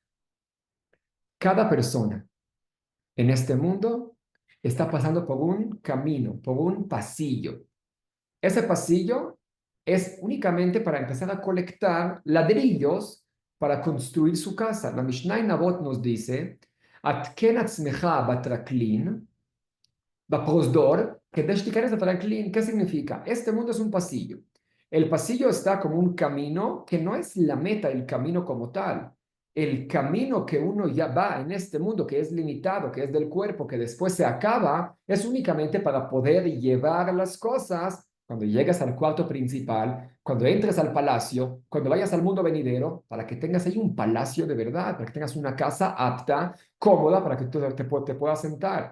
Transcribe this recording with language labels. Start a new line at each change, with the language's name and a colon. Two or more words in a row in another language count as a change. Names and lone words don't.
Spanish: Cada persona en este mundo está pasando por un camino, por un pasillo. Ese pasillo es únicamente para empezar a colectar ladrillos para construir su casa. La Mishnah en Avot nos dice,
Hebrew: "התקן עצמך בטרקלין, בפרוזדור, כדי ש תיכנס בטרקלין".
Spanish: ¿Qué significa? Este mundo es un pasillo. El pasillo está como un camino que no es la meta, el camino como tal. El camino que uno ya va en este mundo, que es limitado, que es del cuerpo, que después se acaba, es únicamente para poder llevar las cosas cuando llegas al cuarto principal, cuando entres al palacio, cuando vayas al mundo venidero, para que tengas ahí un palacio de verdad, para que tengas una casa apta, cómoda, para que tú te puedas sentar.